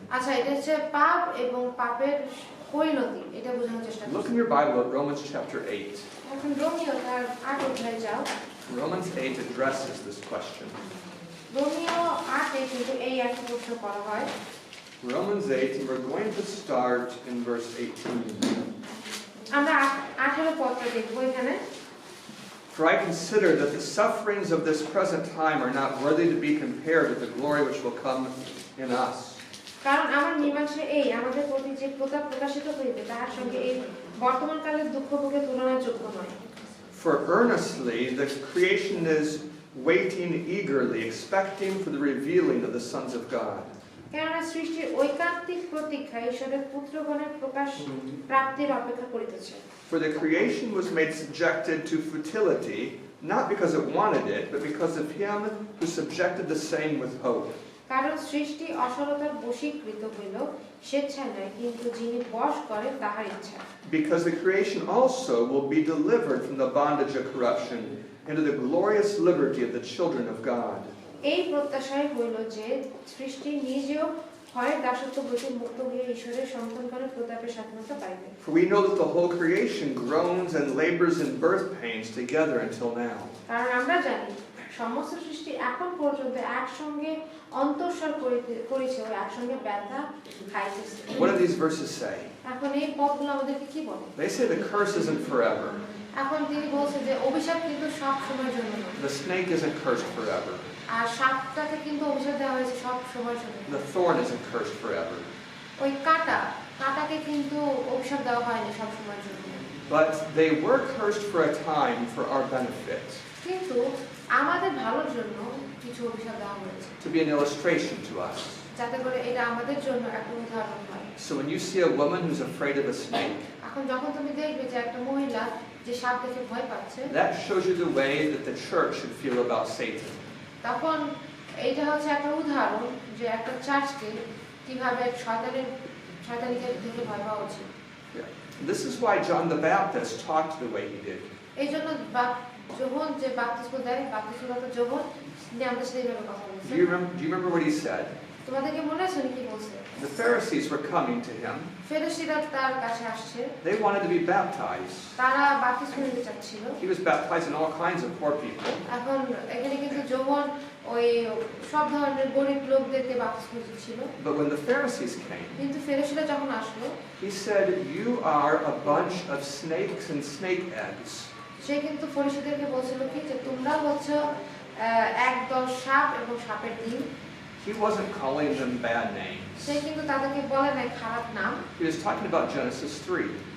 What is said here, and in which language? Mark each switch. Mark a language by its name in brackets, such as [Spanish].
[Bangla] আচ্ছা এটা হচ্ছে পাপ এবং পাপের পরিণতি, এটা বোঝানোর চেষ্টা [English] Look [Bangla] করছে। [English] in your Bible at Romans chapter 8. [Bangla] এখন রোমিও তার 8 অধ্যায়ে যাও। [English] Romans 8 addresses this question. [Bangla] Romeo 8-এ কিন্তু এই একই প্রশ্ন করা হয়। [English] Romans 8, and we're going to start in verse 18. [Bangla] আমরা 18 পদটা দেখব এখানে। [English] For I consider that the sufferings of this present time are not worthy to be compared with the glory which will come in us. [Bangla] কারণ আমার মীমাংসা এই, আমাদের প্রতি যে প্রতাপ প্রকাশিত হইবে তাহার সঙ্গে এই বর্তমান কালের দুঃখ ভোগে তুলনার যোগ্য নয়। [English] For earnestly the creation is waiting eagerly, expecting for the revealing of the sons of God. [Bangla] কেননা সৃষ্টির ঐকান্তিক প্রতীক্ষা ঈশ্বরের পুত্রগণের প্রকাশ প্রাপ্তির অপেক্ষা করিতেছে। [English] For the creation was made subjected to futility, not because it wanted it, but because of him who subjected the same with hope. [Bangla] কারণ সৃষ্টি অসরতার বশীকৃত হইল স্বেচ্ছায় নয়, কিন্তু যিনি বশ করেন তাহার ইচ্ছা। [English] Because the creation also will be delivered from the bondage of corruption into the glorious liberty of the children of God. [Bangla] এই প্রত্যাশাই হইল যে সৃষ্টি নিজেও হয় দাসত্ব হইতে মুক্ত হইয়া ঈশ্বরের সন্তানগণের প্রতাপের স্বাধীনতা পাইবে। [English] For we know that the whole creation groans and labors in birth pains together until now. [Bangla] কারণ আমরা জানি সমস্ত সৃষ্টি এখন পর্যন্ত একসঙ্গে অন্তঃস্বর করেছে ও একসঙ্গে ব্যথা খাইতেছে। [English] What do these verses say? [Bangla] এখন এই পদগুলো আমাদেরকে কি বলে? [English] They say the curse isn't forever. [Bangla] এখন তিনি বলছে যে অভিশাপ কিন্তু সব সময়ের জন্য নয়। [English] The snake isn't cursed forever. [Bangla] আর সাপটাকে কিন্তু অভিশাপ দেওয়া হয়েছে সব সময়ের জন্য। [English] The thorn isn't cursed forever. [Bangla] ওই কাঁটাকে কিন্তু অভিশাপ দেওয়া হয়নি সব সময়ের জন্য। [English] But they were cursed for a time for our benefit. [Bangla] কিন্তু আমাদের ভালোর জন্য কিছু অভিশাপ দেওয়া হয়েছে। [English] To be an illustration to us. [Bangla] যাতে করে এটা আমাদের জন্য একটা উদাহরণ হয়। [English] So when you see a woman who's afraid of a snake, [Bangla] এখন যখন তুমি দেখবে যে একটা মহিলা যে সাপ দেখে ভয় পাচ্ছে, [English] that shows you the way that the church should feel about Satan. [Bangla] তখন এইটা হচ্ছে একটা উদাহরণ যে একটা চার্চকে কিভাবে শয়তানিকে দেখে ভয় পাওয়া উচিত। [English] This is why John the Baptist talked the way he did. [Bangla] এই জন্য যোহন যে বাপ্তিস্ম দেয়, বাপ্তিস্মদাতা যোহন তিনি আমাদের সাথে এইভাবে কথা বলছেন। [English] Do you remember what he said? [Bangla] তোমাদেরকে মনে আছে কি বলছে? [English] The Pharisees were coming to him. [Bangla] ফরিসীরা তার কাছে আসছে। [English] They wanted to be baptized. [Bangla] তারা বাপ্তিস্ম নিতে চাচ্ছিল। [English] He was baptizing all kinds of poor people. [Bangla] এখন এখানে কিন্তু যোহন ওই সব ধরনের গরিব লোকদেরকে বাপ্তিস্ম দিচ্ছিল। [English] But when the Pharisees came, [Bangla] কিন্তু ফরিসীরা যখন আসলো, [English] he said, "You are a bunch of snakes and snake eggs." [Bangla] সে কিন্তু ফরিসীদেরকে বলছিল কি যে তোমরা হচ্ছে একদল সাপ এবং সাপের ডিম। [English] He wasn't calling them bad names. [Bangla] সে কিন্তু তাদেরকে বলে নাই খারাপ নাম। [English] He was talking about Genesis 3.